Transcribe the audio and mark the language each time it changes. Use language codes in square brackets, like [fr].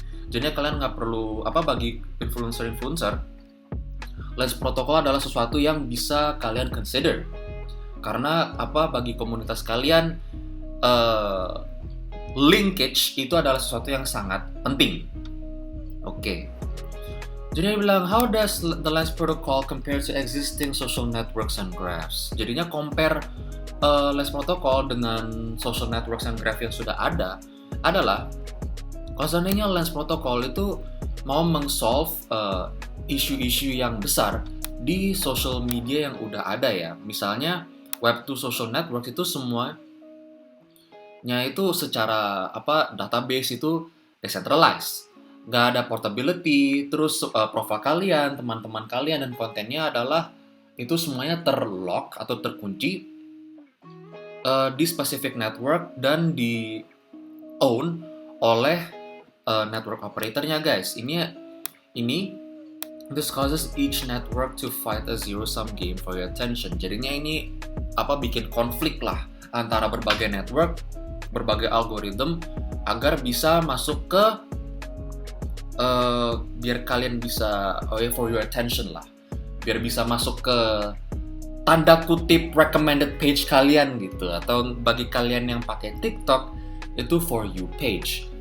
[id] Jadi kalian nggak perlu bagi influencer-influencer, Lens Protocol adalah sesuatu yang bisa kalian consider. Karena bagi komunitas kalian linkage itu adalah sesuatu yang sangat penting. Oke. [en] Jadi dia bilang, how does the Lens Protocol compare to existing social networks and graphs? [id] Jadinya compare Lens Protocol dengan social networks and graph yang sudah ada adalah kalau seandainya Lens Protocol itu mau meng-solve isu-isu yang besar di social media yang udah ada ya. Misalnya Web2 social network itu semuanya itu secara database itu decentralized. Nggak ada portability, terus profile kalian, teman-teman kalian, dan kontennya adalah itu semuanya terlock atau terkunci di specific network dan di own oleh network operatornya guys. [en] This causes each network to fight a zero-sum game for your attention. [id] Jadinya ini bikin konflik lah antara berbagai network, berbagai algoritma agar bisa masuk ke biar kalian bisa for your attention lah, biar bisa masuk ke tanda kutip recommended page kalian gitu, atau bagi kalian yang pakai TikTok itu for you page.